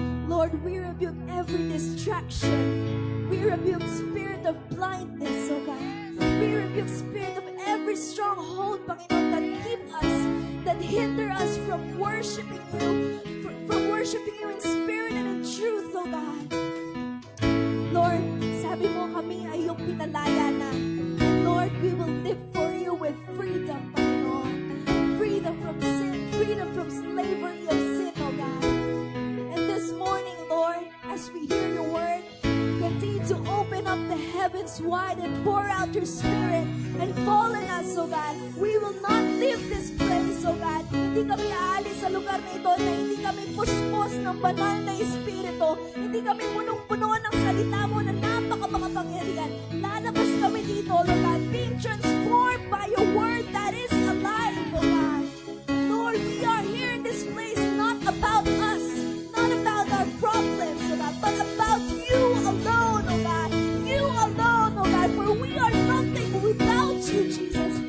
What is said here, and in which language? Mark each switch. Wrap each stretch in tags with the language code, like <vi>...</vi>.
<en>Lord, we rebuke every distraction. We rebuke spirit of blindness, oh God. We rebuke spirit of every stronghold, Panginoon, that keep us, that hinder us from worshiping you, from worshiping you in spirit and in truth, oh God.</en> <tl>Lord, sabi mo kami ay iyong pinalaya na.</tl> <en>And Lord, we will live for you with freedom, Panginoon. Freedom from sin, freedom from slavery of sin, oh God. And this morning, Lord, as we hear your word, continue to open up the heavens wide and pour out your spirit and fall in us, oh God. We will not leave this place, oh God.</en> <tl>Hindi kami aalis sa lugar na ito na hindi kami puspos ng banal na espiritu. Hindi kami punong-puno ng salita mo na napaka-makapangyarihan. Lalabas kami dito,</tl> <en>Lord God, being transformed by your word that is alive, oh God. Lord, we are here in this place not about us, not about our problems, oh God, but about you alone, oh God. You alone, oh God, for we are nothing without you, Jesus.</en>